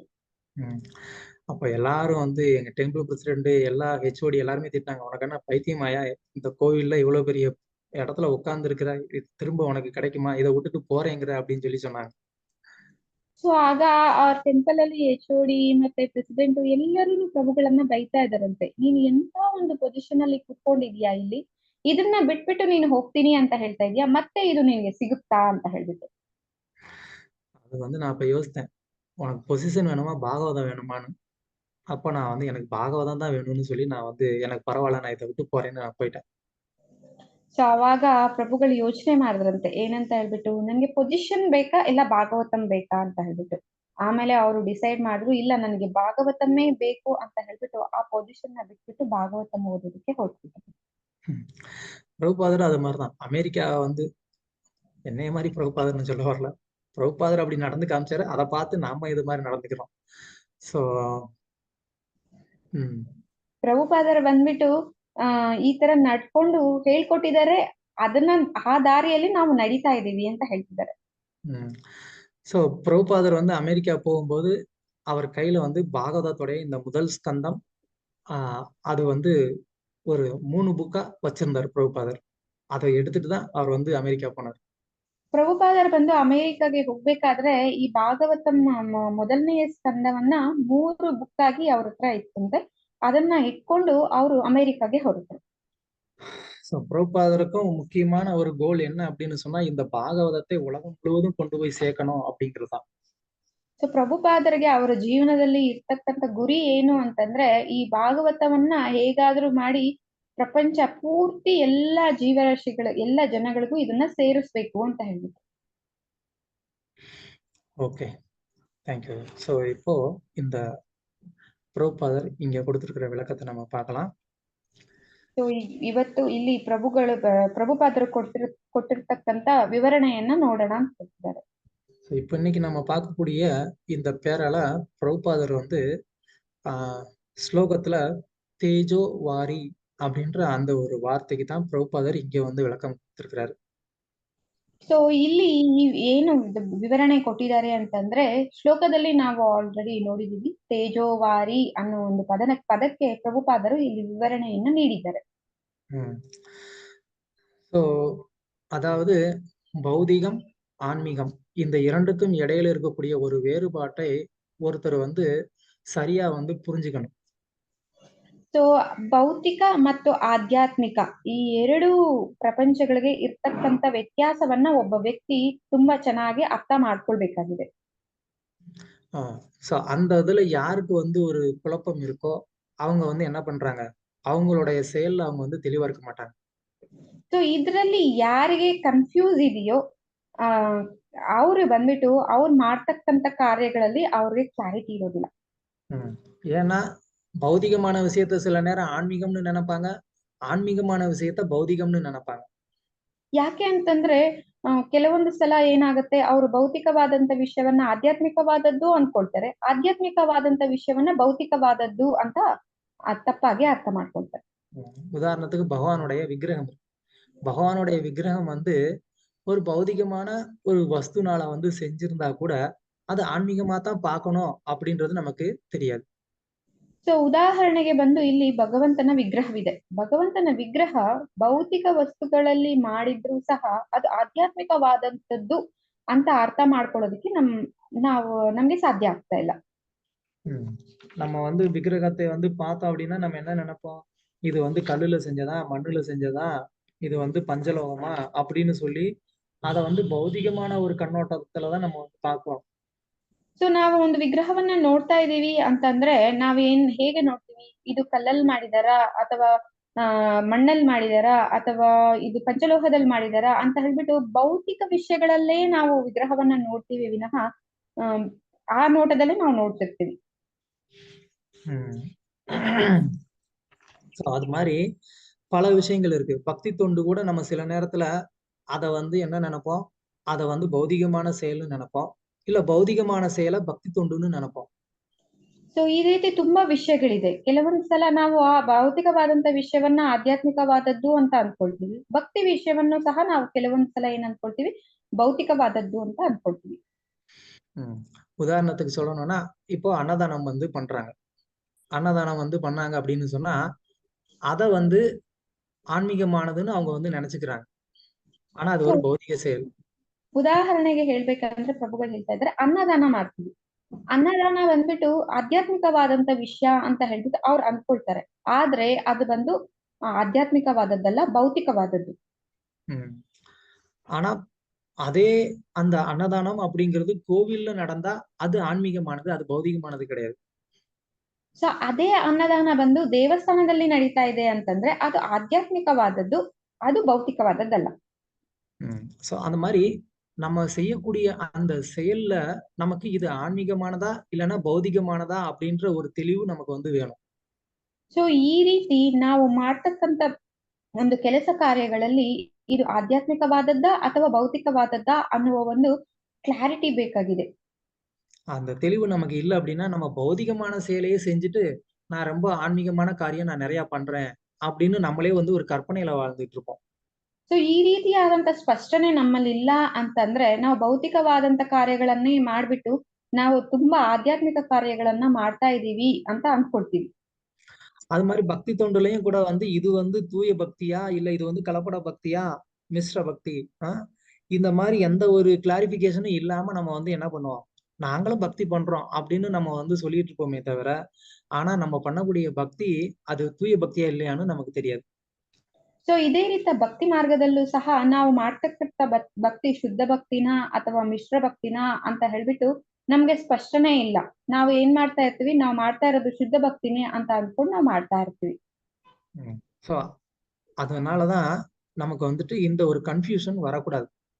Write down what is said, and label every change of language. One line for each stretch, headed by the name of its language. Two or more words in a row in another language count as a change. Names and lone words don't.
Tamil: அப்ப எல்லாரும் வந்து எங்க
English: temple president
Tamil: எல்லா ஹெச்ஓடி எல்லாருமே திட்டாங்க, உனக்கு என்ன பைத்தியமாயா, இந்த கோவில்ல இவ்வளவு பெரிய இடத்துல உட்கார்ந்து இருக்கிற, திரும்ப உனக்கு கிடைக்குமா, இதை விட்டுட்டு போறேங்கிற அப்படின்னு சொல்லி சொன்னாங்க.
Kannada: ಸೊ ಆಗ ಆ ಟೆಂಪಲ್ ಅಲ್ಲಿ HOD ಮತ್ತೆ ಪ್ರೆಸಿಡೆಂಟ್ ಎಲ್ಲರೂ ಪ್ರಭುಗಳನ್ನ ಬೈತಾ ಇದಾರಂತೆ, ನೀನು ಎಂತ ಒಂದು ಪೊಸಿಷನ್ ಅಲ್ಲಿ ಕುತ್ಕೊಂಡಿದ್ಯಾ ಇಲ್ಲಿ, ಇದನ್ನ ಬಿಟ್ಬಿಟ್ಟು ನೀನು ಹೋಗ್ತೀನಿ ಅಂತ ಹೇಳ್ತಾ ಇದೀಯಾ, ಮತ್ತೆ ಇದು ನಿನ್ಗೆ ಸಿಗುತ್ತಾ ಅಂತ ಹೇಳ್ಬಿಟ್ಟು.
Tamil: அது வந்து நான் இப்ப யோசித்தேன், உனக்கு பொசிஷன் வேணுமா பாகவதம் வேணுமான்னு. அப்ப நான் வந்து எனக்கு பாகவதம் தான் வேணும்னு சொல்லி நான் வந்து எனக்கு பரவாயில்ல நான் இதை விட்டு போறேன்னு நான் போயிட்டேன்.
Kannada: ಸೊ ಅವಾಗ ಪ್ರಭುಗಳು ಯೋಚನೆ ಮಾಡಿದ್ರಂತೆ ಏನಂತ ಹೇಳ್ಬಿಟ್ಟು, ನನ್ಗೆ ಪೊಸಿಷನ್ ಬೇಕಾ ಇಲ್ಲ ಭಾಗವತಂ ಬೇಕಾ ಅಂತ ಹೇಳ್ಬಿಟ್ಟು. ಆಮೇಲೆ ಅವರು ಡಿಸೈಡ್ ಮಾಡಿದ್ರು, ಇಲ್ಲ ನನಗೆ ಭಾಗವತಮೇ ಬೇಕು ಅಂತ ಹೇಳ್ಬಿಟ್ಟು ಆ ಪೊಸಿಷನ್ ನ ಬಿಟ್ಬಿಟ್ಟು ಭಾಗವತಂ ಓದೋದಕ್ಕೆ ಹೊರಟ್ಬಿಟ್ಟು.
Tamil: பிரபுபாதர் அது மாதிரிதான். அமெரிக்கா வந்து என்னைய மாதிரி பிரபுபாதர்னு சொல்ல வரல, பிரபுபாதர் அப்படி நடந்து காமிச்சாரு, அதை பார்த்து நாம இது மாதிரி நடந்துக்கிறோம். ಸೊ ಹ್ಮ್
Kannada: ಪ್ರಭುಪಾದರು ಬಂದ್ಬಿಟ್ಟು ಈ ತರ ನಡ್ಕೊಂಡು ಹೇಳ್ಕೊಟ್ಟಿದ್ದಾರೆ, ಅದನ್ನ ಆ ದಾರಿಯಲ್ಲಿ ನಾವು ನಡೀತಾ ಇದ್ದೀವಿ ಅಂತ ಹೇಳ್ತಿದ್ದಾರೆ.
Tamil: ಹ್ಮ್ ஸோ பிரபுபாதர் வந்து அமெரிக்கா போகும்போது அவர் கையில வந்து பாகவதத்துடைய இந்த முதல் ஸ்கந்தம் அது வந்து ஒரு 3 புக்கா வச்சிருந்தார் பிரபுபாதர். அதை எடுத்துட்டு தான் அவர் வந்து அமெரிக்கா போனார்.
Kannada: ಪ್ರಭುಪಾದರು ಬಂದು ಅಮೆರಿಕಾಗೆ ಹೋಗ್ಬೇಕಾದ್ರೆ ಈ ಭಾಗವತಂ ಮೊದಲನೆಯ ಸ್ಕಂದವನ್ನ 3 ಬುಕ್ ಆಗಿ ಅವ್ರ ಹತ್ರ ಇತ್ತಂತೆ. ಅದನ್ನ ಇಟ್ಕೊಂಡು ಅವರು ಅಮೆರಿಕಾಗೆ ಹೊರಟರು.
Tamil: ஸோ பிரபுபாதருக்கும் முக்கியமான ஒரு கோல் என்ன அப்படின்னு சொன்னா, இந்த பாகவதத்தை உலகம் முழுவதும் கொண்டு போய் சேர்க்கணும் அப்படிங்கிறது தான்.
Kannada: ಸೊ ಪ್ರಭುಪಾದರಿಗೆ ಅವರ ಜೀವನದಲ್ಲಿ ಇರ್ತಕ್ಕಂಥ ಗುರಿ ಏನು ಅಂತಂದ್ರೆ, ಈ ಭಾಗವತವನ್ನ ಹೇಗಾದ್ರೂ ಮಾಡಿ ಪ್ರಪಂಚ ಪೂರ್ತಿ ಎಲ್ಲಾ ಜೀವರಾಶಿಗಳು ಎಲ್ಲ ಜನಗಳಿಗೂ ಇದನ್ನ ಸೇರಿಸ್ಬೇಕು ಅಂತ ಹೇಳ್ಬಿಟ್ಟು.
English: okay, thank you.
Tamil: ஸோ இப்போ இந்த பிரபுபாதர் இங்க கொடுத்திருக்கிற விளக்கத்தை நம்ம பார்க்கலாம்.
Kannada: ಸೊ ಇವತ್ತು ಇಲ್ಲಿ ಪ್ರಭುಪಾದರು ಕೊಟ್ಟಿರ್ತಕ್ಕಂತ ವಿವರಣೆಯನ್ನ ನೋಡೋಣ ಅಂತ ಹೇಳ್ತಿದ್ದಾರೆ.
Tamil: ஸோ இப்போ இன்னைக்கு நம்ம பார்க்கக்கூடிய இந்த பேரால பிரபுபாதர் வந்து ஸ்லோகத்துல தேஜோ வாரி அப்படின்ற அந்த ஒரு வார்த்தைக்கு தான் பிரபுபாதர் இங்க வந்து விளக்கம் கொடுத்திருக்கிறாரு.
Kannada: ಸೊ ಇಲ್ಲಿ ಏನು ವಿವರಣೆ ಕೊಟ್ಟಿದ್ದಾರೆ ಅಂತಂದ್ರೆ, ಶ್ಲೋಕದಲ್ಲಿ ನಾವು ಆಲ್ರೆಡಿ ನೋಡಿದೀವಿ, ತೇಜೋವಾರಿ ಅನ್ನೋ ಒಂದು ಪದಕ್ಕೆ ಪ್ರಭುಪಾದರು ಇಲ್ಲಿ ವಿವರಣೆಯನ್ನು ನೀಡಿದ್ದಾರೆ.
Tamil: ஸோ அதாவது பௌதிகம் ஆன்மீகம் இந்த இரண்டுக்கும் இடையில இருக்கக்கூடிய ஒரு வேறுபாட்டை ஒருத்தர் வந்து சரியா வந்து புரிஞ்சுக்கணும்.
Kannada: ಸೊ ಭೌತಿಕ ಮತ್ತು ಆಧ್ಯಾತ್ಮಿಕ ಈ ಎರಡು ಪ್ರಪಂಚಗಳಿಗೆ ಇರ್ತಕ್ಕಂಥ ವ್ಯತ್ಯಾಸವನ್ನ ಒಬ್ಬ ವ್ಯಕ್ತಿ ತುಂಬಾ ಚೆನ್ನಾಗಿ ಅರ್ಥ ಮಾಡ್ಕೊಳ್ಬೇಕಾಗಿದೆ.
Tamil: ஸோ அந்த இதுல யாருக்கு வந்து ஒரு குழப்பம் இருக்கோ அவங்க வந்து என்ன பண்றாங்க, அவங்களுடைய செயல்ல அவங்க வந்து தெளிவா இருக்க மாட்டாங்க.
Kannada: ಸೊ ಇದ್ರಲ್ಲಿ ಯಾರಿಗೆ ಕನ್ಫ್ಯೂಸ್ ಇದೆಯೋ ಅವ್ರು ಬಂದ್ಬಿಟ್ಟು ಅವ್ರು ಮಾಡ್ತಕ್ಕಂಥ ಕಾರ್ಯಗಳಲ್ಲಿ ಅವ್ರಿಗೆ ಕ್ಲಾರಿಟಿ ಇರೋದಿಲ್ಲ.
Tamil: ஏன்னா பௌதிகமான விஷயத்த சில நேரம் ஆன்மீகம்னு நினைப்பாங்க, ஆன்மீகமான விஷயத்த பௌதிகம்னு நினைப்பாங்க.
Kannada: ಯಾಕೆ ಅಂತಂದ್ರೆ ಕೆಲವೊಂದು ಸಲ ಏನಾಗುತ್ತೆ, ಅವರು ಭೌತಿಕವಾದಂತ ವಿಷಯವನ್ನ ಆಧ್ಯಾತ್ಮಿಕವಾದದ್ದು ಅನ್ಕೊಳ್ತಾರೆ, ಆಧ್ಯಾತ್ಮಿಕವಾದಂತ ವಿಷಯವನ್ನ ಭೌತಿಕವಾದದ್ದು ಅಂತ ತಪ್ಪಾಗಿ ಅರ್ಥ ಮಾಡ್ಕೊಳ್ತಾರೆ.
Tamil: உதாரணத்துக்கு பகவானுடைய விக்கிரகம், பகவானுடைய விக்கிரகம் வந்து ஒரு பௌதிகமான ஒரு வஸ்துனால வந்து செஞ்சிருந்தா கூட அது ஆன்மீகமா தான் பார்க்கணும் அப்படின்றது நமக்கு தெரியாது.
Kannada: ಸೊ ಉದಾಹರಣೆಗೆ ಬಂದು ಇಲ್ಲಿ ಭಗವಂತನ ವಿಗ್ರಹವಿದೆ, ಭಗವಂತನ ವಿಗ್ರಹ ಭೌತಿಕ ವಸ್ತುಗಳಲ್ಲಿ ಮಾಡಿದ್ರು ಸಹ ಅದು ಆಧ್ಯಾತ್ಮಿಕವಾದಂತದ್ದು ಅಂತ ಅರ್ಥ ಮಾಡ್ಕೊಳ್ಳೋದಕ್ಕೆ ನಮ್ಗೆ ಸಾಧ್ಯ ಆಗ್ತಾ ಇಲ್ಲ.
Tamil: நம்ம வந்து விக்கிரகத்தை வந்து பார்த்தோம் அப்படின்னா நம்ம என்ன நினைப்போம், இது வந்து கல்லுல செஞ்சதா மண்ணுல செஞ்சதா, இது வந்து பஞ்சலோகமா அப்படின்னு சொல்லி அதை வந்து பௌதிகமான ஒரு கண்ணோட்டத்துலதான் நம்ம வந்து பார்ப்போம்.
Kannada: ಸೊ ನಾವು ಒಂದು ವಿಗ್ರಹವನ್ನ ನೋಡ್ತಾ ಇದೀವಿ ಅಂತಂದ್ರೆ ಹೇಗೆ ನೋಡ್ತೀವಿ, ಇದು ಕಲ್ಲಲ್ಲಿ ಮಾಡಿದಾರಾ ಅಥವಾ ಮಣ್ಣಲ್ಲಿ ಮಾಡಿದಾರಾ ಅಥವಾ ಇದು ಪಂಚಲೋಹದಲ್ಲಿ ಮಾಡಿದಾರಾ ಅಂತ ಹೇಳ್ಬಿಟ್ಟು ಭೌತಿಕ ವಿಷಯಗಳಲ್ಲೇ ನಾವು ವಿಗ್ರಹವನ್ನ ನೋಡ್ತೀವಿ ವಿನಃ ಆ ನೋಟದಲ್ಲೇ ನಾವು ನೋಡ್ತಿರ್ತೀವಿ.
Tamil: அது மாதிரி பல விஷயங்கள் இருக்கு. பக்தி தொண்டு கூட நம்ம சில நேரத்துல அதை வந்து என்ன நினைப்போம், அதை வந்து பௌதிகமான செயல்னு நினைப்போம், இல்ல பௌதிகமான செயலை பக்தி தொண்டுன்னு நினைப்போம்.
Kannada: ಸೊ ಈ ರೀತಿ ತುಂಬಾ ವಿಷಯಗಳಿದೆ. ಕೆಲವೊಂದ್ಸಲ ನಾವು ಆ ಭೌತಿಕವಾದಂತ ವಿಷಯವನ್ನ ಆಧ್ಯಾತ್ಮಿಕವಾದದ್ದು ಅಂತ ಅನ್ಕೊಳ್ತೀವಿ, ಭಕ್ತಿ ವಿಷಯವನ್ನು ಸಹ ನಾವು ಕೆಲವೊಂದ್ಸಲ ಏನ್ ಅನ್ಕೊಳ್ತೀವಿ, ಭೌತಿಕವಾದದ್ದು ಅಂತ ಅನ್ಕೊಳ್ತೀವಿ.
Tamil: உதாரணத்துக்கு சொல்லணும்னா, இப்போ அன்னதானம் வந்து பண்றாங்க, அன்னதானம் வந்து பண்ணாங்க அப்படின்னு சொன்னா அதை வந்து ஆன்மீகமானதுன்னு அவங்க வந்து நினைச்சுக்கிறாங்க, ஆனா அது ஒரு ಭೌತಿಕ செயல்.
Kannada: ಉದಾಹರಣೆಗೆ ಹೇಳ್ಬೇಕಂದ್ರೆ ಪ್ರಭುಗಳು ಹೇಳ್ತಾ ಇದ್ದಾರೆ, ಅನ್ನದಾನ ಮಾಡ್ತೀವಿ, ಅನ್ನದಾನ ಬಂದ್ಬಿಟ್ಟು ಆಧ್ಯಾತ್ಮಿಕವಾದಂತ ವಿಷಯ ಅಂತ ಹೇಳ್ಬಿಟ್ಟು ಅವ್ರು ಅನ್ಕೊಳ್ತಾರೆ, ಆದ್ರೆ ಅದು ಬಂದು ಆಧ್ಯಾತ್ಮಿಕವಾದದ್ದಲ್ಲ, ಭೌತಿಕವಾದದ್ದು.
Tamil: ஆனா அதே அந்த அன்னதானம் அப்படிங்கிறது கோவில்ல நடந்தா அது ஆன்மீகமானது, அது ಭೌತಿಕமானது கிடையாது.
Kannada: ಸೊ ಅದೇ ಅನ್ನದಾನ ಬಂದು ದೇವಸ್ಥಾನದಲ್ಲಿ ನಡೀತಾ ಇದೆ ಅಂತಂದ್ರೆ ಅದು ಆಧ್ಯಾತ್ಮಿಕವಾದದ್ದು, ಅದು ಭೌತಿಕವಾದದ್ದಲ್ಲ.
Tamil: சோ அந்த மாதிரி நம்ம செய்யக்கூடிய அந்த செயல்ல நமக்கு இது ஆன்மீகமானதா இல்லைன்னா ಭೌತಿಕமானதா அப்படின்ற ஒரு தெளிவு நமக்கு வந்து வேணும்.
Kannada: ಸೊ ಈ ರೀತಿ ನಾವು ಮಾಡ್ತಕ್ಕಂತ ಒಂದು ಕೆಲಸ ಕಾರ್ಯಗಳಲ್ಲಿ ಇದು ಆಧ್ಯಾತ್ಮಿಕವಾದದ್ದ ಅಥವಾ ಭೌತಿಕವಾದದ್ದ ಅನ್ನುವ ಒಂದು ಕ್ಲಾರಿಟಿ ಬೇಕಾಗಿದೆ.
Tamil: அந்த தெளிவு நமக்கு இல்ல அப்படின்னா நம்ம பௌதிகமான செயலையே செஞ்சுட்டு நான் ரொம்ப ஆன்மீகமான காரியம் நான் நிறைய பண்றேன் அப்படின்னு நம்மளே வந்து ஒரு கற்பனையில வாழ்ந்துட்டு இருப்போம்.
Kannada: ಸೊ ಈ ರೀತಿಯಾದಂತ ಸ್ಪಷ್ಟನೆ ನಮ್ಮಲ್ಲಿ ಇಲ್ಲ ಅಂತಂದ್ರೆ ನಾವು ಭೌತಿಕವಾದಂತ ಕಾರ್ಯಗಳನ್ನೇ ಮಾಡ್ಬಿಟ್ಟು ನಾವು ತುಂಬಾ ಆಧ್ಯಾತ್ಮಿಕ ಕಾರ್ಯಗಳನ್ನ ಮಾಡ್ತಾ ಇದೀವಿ ಅಂತ ಅನ್ಕೊಳ್ತೀವಿ.
Tamil: அது மாதிரி பக்தி தொண்டுலையும் கூட வந்து இது வந்து தூய பக்தியா இல்ல இது வந்து கலப்பட பக்தியா மிஸ்ர பக்தி இந்த மாதிரி எந்த ஒரு கிளாரிபிகேஷனும் இல்லாம நம்ம வந்து என்ன பண்ணுவோம், நாங்களும் பக்தி பண்றோம் அப்படின்னு நம்ம வந்து சொல்லிட்டு இருப்போமே தவிர ஆனா நம்ம பண்ணக்கூடிய பக்தி அது தூய பக்தியா இல்லையான்னு நமக்கு தெரியாது.
Kannada: ಸೊ ಇದೇ ರೀತಿಯ ಭಕ್ತಿ ಮಾರ್ಗದಲ್ಲೂ ಸಹ ನಾವು ಮಾಡ್ತಕ್ಕಂಥ ಭಕ್ತಿ ಶುದ್ಧ ಭಕ್ತಿನ ಅಥವಾ ಮಿಶ್ರ ಭಕ್ತಿನ ಅಂತ ಹೇಳ್ಬಿಟ್ಟು ನಮ್ಗೆ ಸ್ಪಷ್ಟನೆ ಇಲ್ಲ. ನಾವು ಏನ್ ಮಾಡ್ತಾ ಇರ್ತೀವಿ, ನಾವು ಮಾಡ್ತಾ ಇರೋದು ಶುದ್ಧ ಭಕ್ತಿನೇ ಅಂತ ಅನ್ಕೊಂಡು ನಾವು ಮಾಡ್ತಾ ಇರ್ತೀವಿ.
Tamil: சோ அதனாலதான் நமக்கு வந்துட்டு இந்த ஒரு கன்ஃபியூஷன் வரக்கூடாது.